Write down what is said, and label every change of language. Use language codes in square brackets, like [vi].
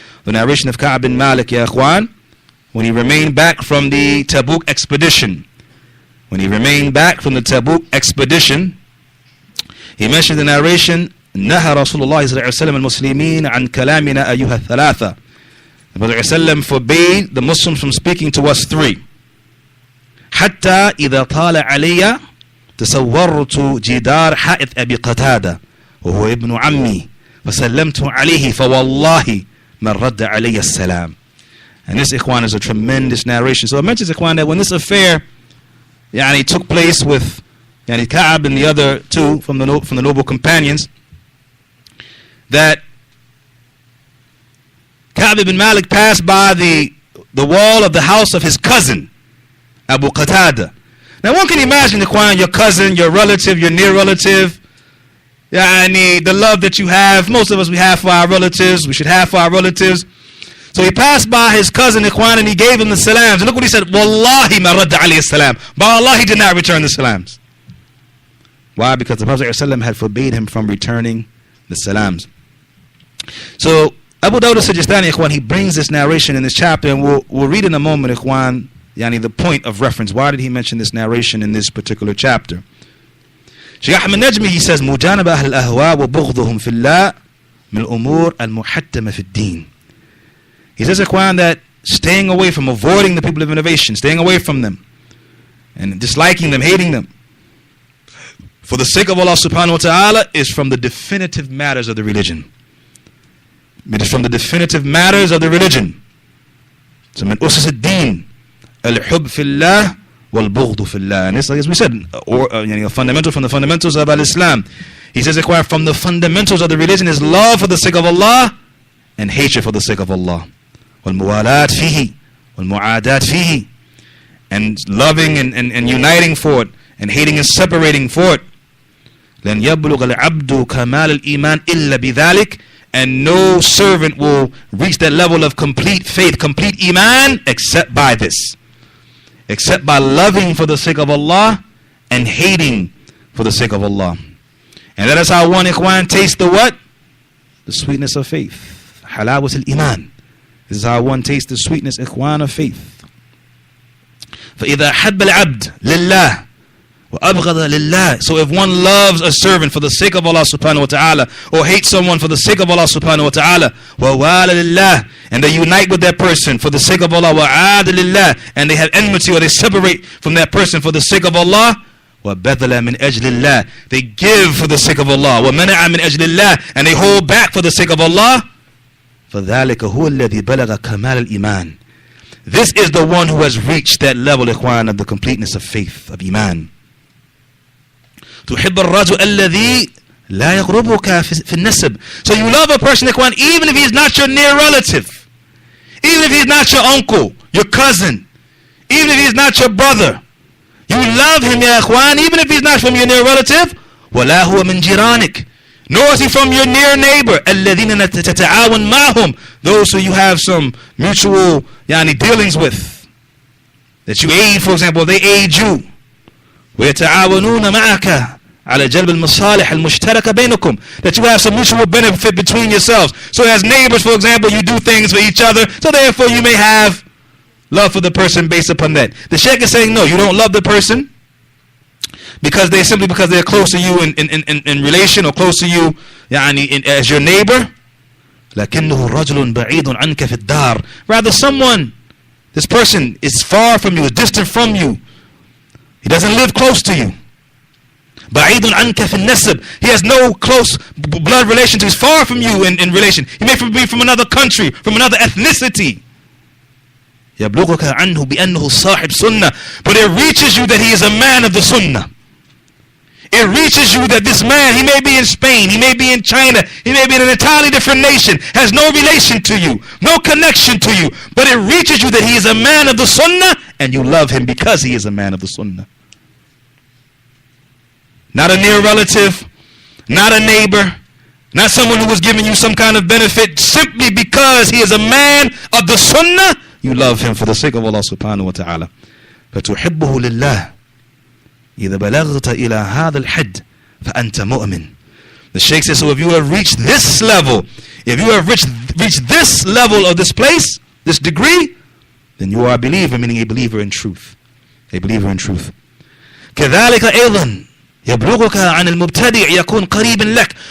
[en] The narration of Ka'b bin Malik, ya Ikhwan, when he remained back from the Tabuk expedition. When he remained back from the Tabuk expedition, he mentioned the narration, [ar] نهى رسول الله صلى الله عليه وسلم المسلمين عن كلامنا أيها الثلاثة. [en] The Prophet ﷺ forbade the Muslims from speaking to us three. [ar] حتى إذا طال علي تصورت جدار حائط أبي قتادة وهو ابن عمي فسلمت عليه فوالله من رد علي السلام. [en] And this, Ikhwan, is a tremendous narration. So it mentions, Ikhwan, that when this affair took place with Ka'ab and the other two from the noble companions, that Ka'ab ibn Malik passed by the wall of the house of his cousin Abu Qatada. Now one can imagine, Ikhwan, your cousin, your relative, your near relative, the love that you have. Most of us, we have for our relatives. We should have for our relatives. So he passed by his cousin, Ikhwan, and he gave him the salams. And look what he said, [ar] Wallahi ma radda alayhi salam. [en] By Allah, he did not return the salams. Why? Because the Prophet ﷺ had forbade him from returning the salams. So Abu Dawud al-Sijistani, Ikhwan, he brings this narration in this chapter, and we'll read in a moment, Ikhwan, the point of reference. Why did he mention this narration in this particular chapter? Shaykh Ahmed Najmi, he says, [ar] مجانب أهل الأهواء وبغضهم في الله من الأمور المحتمة في الدين. [en] He says, Ikhwan, that staying away from, avoiding the people of innovation, staying away from them, and disliking them, hating them, for the sake of Allah subhanahu wa ta'ala, is from the definitive matters of the religion. It is from the definitive matters of the religion. [ar] So, من أسس الدين الحب في الله والبغض في الله. [en] And this, as we said, a fundamental from the fundamentals of Al-Islam. He says, from the fundamentals of the religion is love for the sake of Allah and hatred for the sake of Allah. [ar] والموالات فيه والمعادات فيه. [en] And loving and uniting for it, and hating and separating for it. [ar] لن يبلغ العبد كمال الإيمان إلا بذلك. [en] And no servant will reach that level of complete faith, complete iman, except by this. Except by loving for the sake of Allah and hating for the sake of Allah. And that is how one, Ikhwan, tastes the what? The sweetness of faith. Halawat al-iman. This is how one tastes the sweetness, Ikhwan, of faith. [ar] فَإِذَا حَبَّ الْعَبْدِ لِلَّهِ وَأَبْغَضَ لِلَّهِ. [en] So if one loves a servant for the sake of Allah subhanahu wa ta'ala, or hates someone for the sake of Allah subhanahu wa ta'ala, [ar] وَوَالَ لِلَّهِ, [en] and they unite with that person for the sake of Allah, [ar] وَعَادَ لِلَّهِ, [en] and they have enmity or they separate from that person for the sake of Allah, [ar] وَبَذَلَ مِنْ أَجْلِ اللَّهِ, [en] they give for the sake of Allah, [ar] وَمَنَعَ مِنْ أَجْلِ اللَّهِ, [en] and they hold back for the sake of Allah, [ar] فَذَلِكَ هُوَ الَّذِي بَلَغَ كَمَالَ الْإِيمَانِ. [en] This is the one who has reached that level, Ikhwan, of the completeness of faith, of Iman. [ar] تحب الرجل الذي لا يقربك في النسب. [en] So you love a person, Ikhwan, even if he's not your near relative, even if he's not your uncle, your cousin, even if he's not your brother, you love him, ya Ikhwan, even if he's not from your near relative. [ar] ولا هو من جيرانك, [en] nor is he from your near neighbor. [ar] الذين تتعاون معهم, [en] those who you have some mutual dealings with, that you aid, for example, they aid you. [ar] ويتعاونون معك على جلب المصالح المشتركة بينكم, [en] that you have some mutual benefit between yourselves. So as neighbors, for example, you do things for each other, so therefore you may have love for the person based upon that. The Shaykh is saying, no, you don't love the person because they're close to you in relation, or close to you as your neighbor. [ar] لكنه رجل بعيد عنك في الدار. [en] Rather, this person is far from you, is distant from you. He doesn't live close to you. [ar] بعيد عنك في النسب. [en] He has no close blood relation to you. He's far from you in relation. He may be from another country, from another ethnicity. يبلغك عنه بأنه صاحب سنة. But it reaches you that he is a man of the sunnah. It reaches you that this man, he may be in Spain, he may be in China, he may be in an entirely different nation, has no relation to you, no connection to you, but it reaches you that he is a man of the sunnah, and you love him because he is a man of the sunnah. Not a near relative, not a neighbor, not someone who was giving you some kind of benefit, simply because he is a man of the sunnah, you love him for the sake of Allah subhanahu wa ta'ala. [ar] فَتُحِبُّهُ لِلَّهِ إذا بلغت إلى هذا الحد فأنت مؤمن. [en] The Shaykh says, so if you have reached this level, if you have reached this level of this place, this degree, then you are a believer, meaning a believer in truth. A believer in truth. [ar] كذلك أيضا يبلغك عن المبتدع يكون قريبا لك.